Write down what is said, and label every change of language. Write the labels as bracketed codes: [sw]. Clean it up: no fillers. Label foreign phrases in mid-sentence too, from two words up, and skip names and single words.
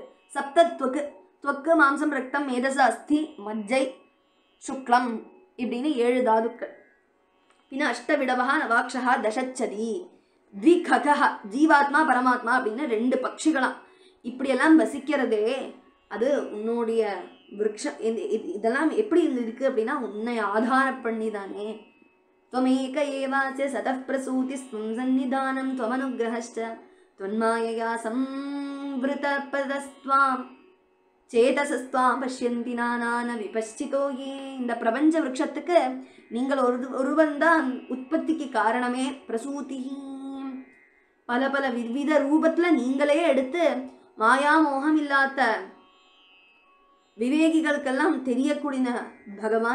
[ta] சப்தத்வக்கு, துவக்கு, மாம்சம், ரத்தம், மேதச, அஸ்தி, மஜ்ஜை, சுக்லம் இப்படின்னு 7 தாதுக்கள். பின்ன [sa] अष्टविटपो नवाक्षो दशच्छदी द्विखगः, [ta] ஜீவாத்மா பரமாத்மா அப்படின்னு 2 பட்சிகளாம். இப்படியெல்லாம் வசிக்கிறதே அது உன்னுடைய விருட்சம். இதெல்லாம் எப்படி இருக்கு அப்படின்னா உன்னை ஆதாரம் பண்ணி தானே. [sa] त्वमेक एवास्य सतः प्रसूतिस्त्वं सन्निधानं त्वमनुग्रहश्च त्वन्मायया संवृतपदस्त्वां चेतसा त्वां पश्यन्ति नाना न विपश्चितो ये. [ta] இந்த பிரபஞ்ச விருட்சத்துக்கு நீங்கள் ஒருவன்தான் உற்பத்திக்கு காரணமே. பிரசூதி, பல பல விவித ரூபத்தில் நீங்களே எடுத்து மாயா மோகம் இல்லாத விவேகிகளுக்கெல்லாம் தெரியக்கூடிய பகவான்.